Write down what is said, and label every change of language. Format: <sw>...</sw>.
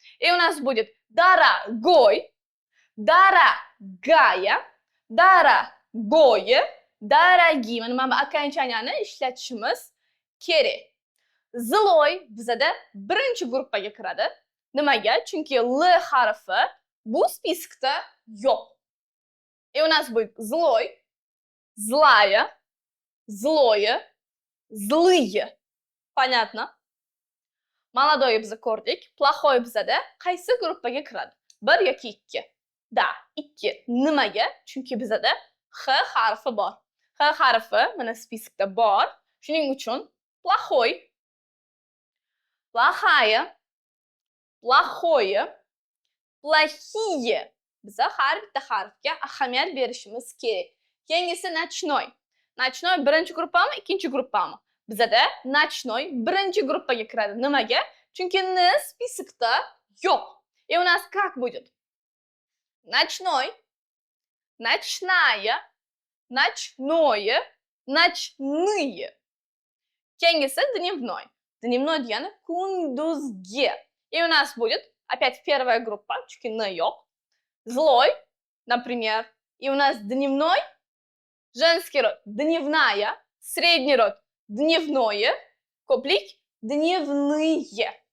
<ru>У нас будет дорогой, дорогая, дорогое, dorogi.</ru> <uz>Mana bu окончанияni ishlatishimiz kerak. Zloy bizada birinchi gruppaga kiradi. Nimaga? Chunki L harfi bu spiskda yo'q.</uz> <ru>У нас будет злой, злая, злое, злые. Понятно?</ru> <uz>Молодой bizni ko'rdik. Плохой bizada qaysi gruppaga kiradi? 1 yoki 2? Da, 2. Nimaga? Chunki bizada H harfi bor. H harfi mana spiskda bor. Shuning uchun</uz> <ru>плохой, плохая, плохое, плохие.</ru> <uz>Biza har bitta harfga ahamiyat berishimiz kerak. Keyingisi ночной. Ночной birinchi gruppami, ikkinchi gruppami? Bizada ночной birinchi gruppaga kiradi. Nimaga? Chunki n spiskda yo'q.</uz> <ru>И у нас как будет? Ночной, ночная, ночное, ночные.</ru> <uz>Keyingisi дневной. Дневной degani kunduzgi.</uz> <ru>И у нас будет опять первая группа,</ru> <uz>chunki n yo'q.</uz> <ru>Злой, например. И у нас дневной, женский род, дневная, средний род, дневное,</ru> <uz>ko'plik,</uz> <ru>dnevные.</ru>